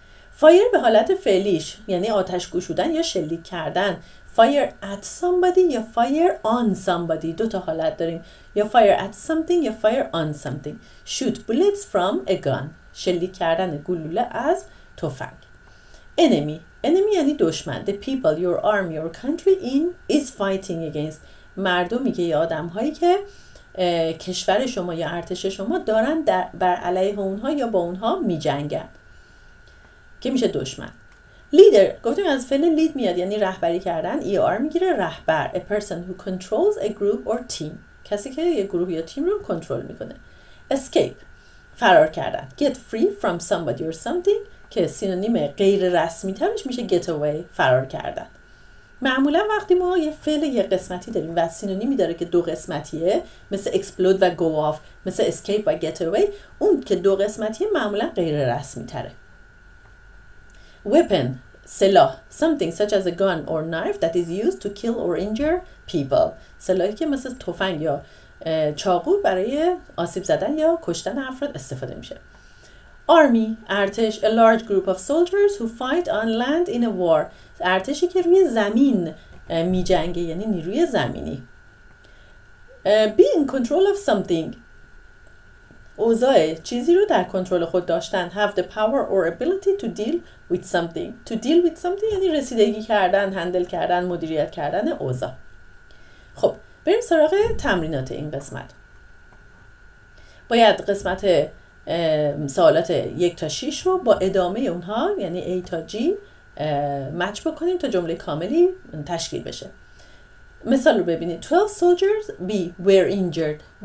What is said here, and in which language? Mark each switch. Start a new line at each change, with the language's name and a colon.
Persian: فایر به حالت فعلیش یعنی آتش گشودن یا شلیک کردن.
English: fire at somebody یا fire on somebody،
Persian: دو تا حالت داریم،
English: یا fire at something یا fire on something. shoot bullets from a gun،
Persian: شلیک کردن گلوله از تفنگ. enemy یعنی دشمن.
English: the people your army your country in is fighting against،
Persian: مردمی که یا آدم هایی که کشور شما یا ارتش شما دارن بر علیه اونها یا با اونها می جنگن، که میشه دشمن. لیدر گفتیم از فعل لید میاد، یعنی رهبری کردن. ER میگیره رهبر.
English: a person who controls a group or team،
Persian: کسی که یک گروه یا تیم رو کنترل میکنه. escape فرار کردن.
English: get free from somebody or something
Persian: که سینونیم غیر رسمی ترش میشه get away فرار کردن. معمولا وقتی ما یه فعل یه قسمتی داریم و سینونیمی داره که دو قسمتیه، مثل explode و go off، مثل escape و get away، اون که دو قسمتیه معمولا غیر رسمی تره. weapon سلاح.
English: something such as a gun or knife that is used to kill or injure people،
Persian: سلاحی که مثل تفنگ یا چاقو برای آسیب زدن یا کشتن افراد استفاده میشه.
English: army ارتش. a large group of soldiers who fight on land in a war،
Persian: ارتشی که روی زمین می جنگه، یعنی نیروی زمینی.
English: be in control of something
Persian: اوضاع چیزی رو در کنترل خود داشتن.
English: have the power or ability to deal with something. to deal with something
Persian: یعنی رسیدگی کردن، هندل کردن، مدیریت کردن اوضاع. خب بریم سراغ تمرینات این قسمت. باید قسمت سوالات 1 تا 6 رو با ادامه اونها یعنی A تا G مچ بکنیم تا جمله کاملی تشکیل بشه.
English: مثال رو ببینید. 12 soldiers were injured.